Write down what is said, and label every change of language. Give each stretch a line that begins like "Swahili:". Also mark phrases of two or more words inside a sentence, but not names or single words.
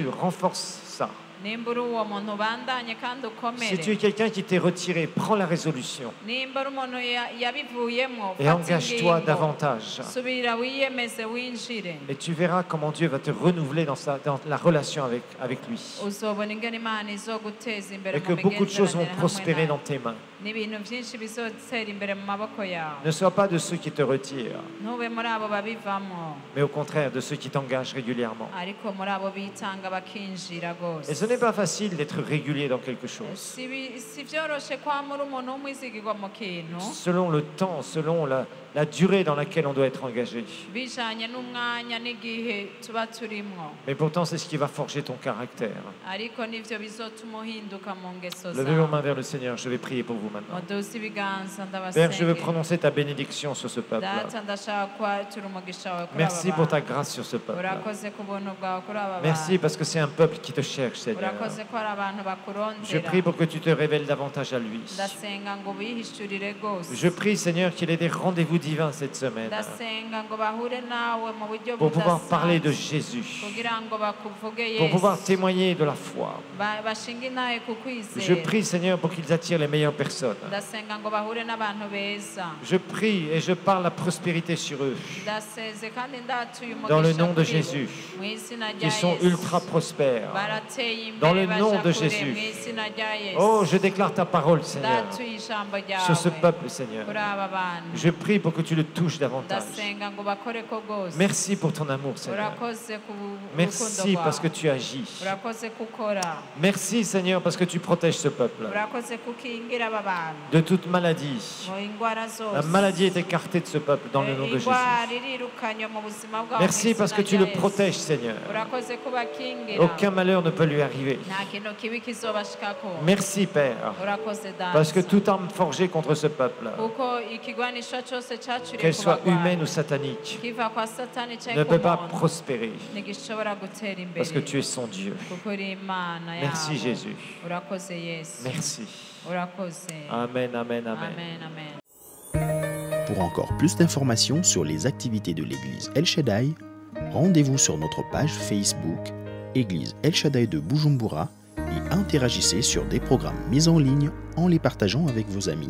Rundi: bwizigirwa.
French: renforce ça.
Rundi: Nimba uri uwo muntu ubandanye kandi
French: Si
Rundi: ukomere.
French: tu es quelqu'un qui t'est retiré, prends la résolution
Rundi: Nimba uri umuntu yabivuyemo
French: et
Rundi: fata
French: engage-toi
Rundi: ingingo.
French: davantage.
Rundi: Subira wiyemeze winjire.
French: Et tu verras comment Dieu va te renouveler dans la relation avec lui.
Rundi: Uzobona ingene Imana izoguteza imbere
French: Et que
Rundi: mu
French: beaucoup de choses vont
Rundi: migenderanire hamwe
French: prospérer
Rundi: nawe.
French: dans tes mains.
Rundi: N'ibintu byinshi bizotera imbere mu maboko yawe.
French: Ne sois pas de ceux qui te retirent,
Rundi: Ntube muri abo babivamo,
French: mais au contraire de ceux qui t'engagent régulièrement.
Rundi: ariko muri abo bitanga bakinjira
French: Et ce
Rundi: rwose.
French: n'est pas facile d'être régulier dans quelque chose.
Rundi: Si byoroshe kwama uri umuntu w'umwizigirwa mu kintu
French: Selon le temps, selon la durée dans laquelle on doit être engagé.
Rundi: bijanye n'umwanya n'igihe tuba turimwo,
French: Mais pourtant, c'est ce qui va forger ton caractère.
Rundi: ariko nivyo bizotuma uhinduka mu ngeso
French: Levez vos mains
Rundi: zawe.
French: vers le Seigneur. Je vais prier pour vous maintenant.
Rundi: Muduze ibiganza
French: Père, je veux
Rundi: ndabasenge.
French: prononcer ta bénédiction sur ce peuple.
Rundi: Data ndashaka kwatura umugisha wawe kuri
French: Merci
Rundi: aba
French: pour ta
Rundi: bantu.
French: grâce sur ce peuple.
Rundi: Urakoze ku buntu bwawe kuri aba
French: Merci
Rundi: bantu.
French: parce que c'est un peuple qui te cherche, Seigneur.
Rundi: Urakoze ko hari abantu
French: Je
Rundi: bakurondera.
French: prie pour que tu te révèles davantage à lui.
Rundi: Ndasenga ngo bihishurire rwose.
French: Je prie, Seigneur, qu'il ait des rendez-vous divins cette semaine
Rundi: Ndasenga ngo bahure nawe mu buryo
French: pour pouvoir parler de
Rundi: budasanzwe
French: Jésus,
Rundi: kugira ngo bakuvuge
French: pour pouvoir
Rundi: Yesu.
French: témoigner de la foi.
Rundi: Bashinga intahe ku
French: Je
Rundi: kwizera.
French: prie, Seigneur, pour qu'ils attirent les meilleures personnes.
Rundi: Ndasenga ngo bahure n'abantu beza.
French: Je prie et je parle la prospérité sur eux,
Rundi: Ndaseze kandi ndatuye
French: dans le
Rundi: umugisha
French: nom de
Rundi: kuri bo.
French: Jésus,
Rundi: Mu izina rya
French: qui sont
Rundi: Yesu.
French: ultra prospères.
Rundi: Barateye
French: Dans
Rundi: imbere
French: le nom
Rundi: baja
French: de
Rundi: kure
French: Jésus.
Rundi: mu izina rya Yesu.
French: Oh, je déclare ta parole, Seigneur,
Rundi: Ndatuye ijambo
French: sur ce
Rundi: ryawe
French: peuple, Seigneur.
Rundi: kuri aba bantu.
French: Je prie pour que tu le touches davantage.
Rundi: Ndasenga ngo bakore ko rwose.
French: Merci pour ton amour, Seigneur.
Rundi: Urakoze ku
French: Merci
Rundi: rukundo
French: parce que
Rundi: rwawe.
French: tu agis.
Rundi: Urakoze kukora.
French: Merci, Seigneur, parce que tu protèges ce peuple
Rundi: Urakoze kukingira aba bantu
French: de toute maladie.
Rundi: mu indwara
French: La
Rundi: zose.
French: maladie est écartée de ce peuple dans le nom de Jésus.
Rundi: Indwara irirukanywe mu buzima bwabo mu
French: Merci parce que
Rundi: izina
French: tu
Rundi: rya
French: le
Rundi: Yesu.
French: protèges, Seigneur.
Rundi: Urakoze kubakingira.
French: Aucun malheur ne peut lui arriver.
Rundi: Nta kintu kibi kizobashikako.
French: Merci, Père,
Rundi: Urakoze
French: parce que
Rundi: data.
French: toute arme forgée contre ce peuple,
Rundi: Kuko ikigwanisho cyose cyacuriye
French: qu'elle soit
Rundi: kubagwanya.
French: humaine ou satanique,
Rundi: Kiva kwa satani
French: ne
Rundi: cyangwa
French: peut pas
Rundi: ku muntu.
French: prospérer
Rundi: Ntigishobora gutera imbere.
French: parce que tu es son Dieu.
Rundi: Kuko uri Imana
French: Merci,
Rundi: yabo.
French: Jésus.
Rundi: Urakoze Yesu.
French: Merci.
Rundi: Urakoze. Amen, amen, amen. Amen, amen.
French: Pour encore plus d'informations sur les activités de l'église El Shaddai, rendez-vous sur notre page Facebook Église El Shaddai de Bujumbura et interagissez sur des programmes mis en ligne en les partageant avec vos amis.